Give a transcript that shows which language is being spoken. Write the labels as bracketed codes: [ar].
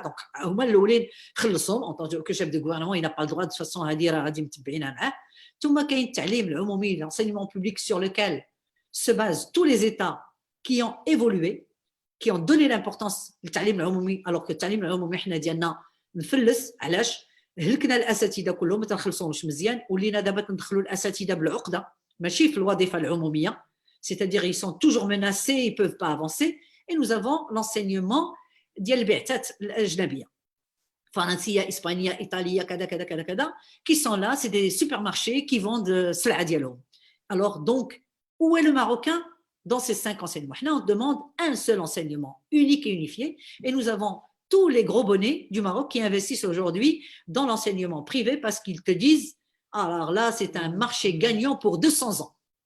[fr] Donc [ar] هما الاولين خلصهم [fr] en tant que chef de gouvernement, il n'a pas le droit de toute façon [ar] هذه راه غادي متبعينها معاه. ثم كاين التعليم العمومي, [fr] l'enseignement public sur lequel se basent tous les États qui ont évolué, qui ont donné l'importance [ar] للتعليم العمومي, [fr] alors que [ar] التعليم العمومي حنا ديالنا مفلس. علاش؟ هلكنا الاساتذه كلهم ما تنخلصوهمش مزيان, ولينا دابا تندخلوا الاساتذه بالعقده ماشي في الوظيفه العموميه, [fr] c'est-à-dire ils sont toujours menacés, ils ne peuvent pas avancer. Et nous avons l'enseignement [ar] ديال البعثات الأجنبية, فرنسية, إسبانية, إيطالية, كذا كذا كذا كذا, [fr] qui sont là, c'est des supermarchés qui vendent [ar] السلعة ديالهم. [fr] Alors donc, où est le Marocain dans ces 5 enseignements? Là, on demande un seul enseignement unique et unifié, et nous avons tous les gros bonnets du Maroc qui investissent aujourd'hui dans l'enseignement privé parce qu'ils te disent, alors là, c'est un marché gagnant pour 200 ans.